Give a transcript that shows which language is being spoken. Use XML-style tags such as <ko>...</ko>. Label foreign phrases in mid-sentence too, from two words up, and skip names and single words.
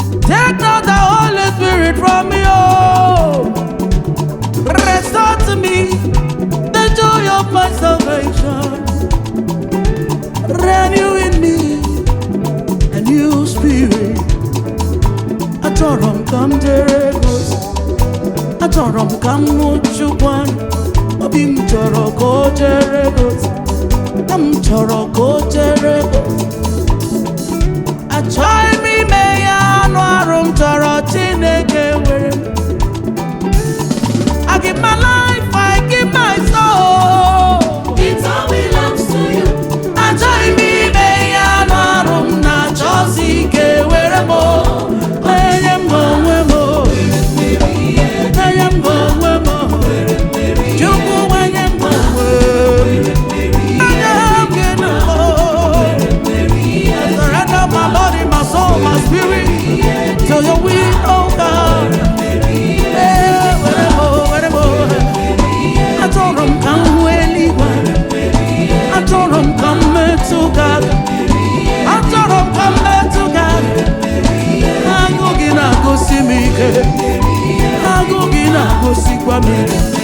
<en>Take not the Holy Spirit from me, oh. Restore to me the joy of my salvation. Renew in me a new spirit.</en> <ig>Achọrọ m ka m jere gị ozi. Achọrọ m ka m nụ Chukwu anyị. Obi m chọrọ ka o jere gị ozi. M chọrọ ka o jere gị ozi. Achọghị m ime ya anụ arụ m chọrọ, Chineke were m.</ig> <en>I give my life, I give my soul. It all belongs to you.</en> <ig>Achọghị m ime ya anụ arụ m na-achọsi ike were m, o. Enye m onwe m, o. Enye m onwe m, o. Chukwu, enye m onwe m. Enye m gị na m, o.</ig> <en>I surrender my body, my soul, my spirit to your will, oh God.</en> <ig>Eh, were m, o, were m, o. Achọrọ m ka m hụ eluigwe. Achọrọ m ka m metụ gị aka. Achọrọ m ka m metụ gị aka. Agụ gị na-agụsi m ike. Agụ gị na-agụsikwa m ike.</ig>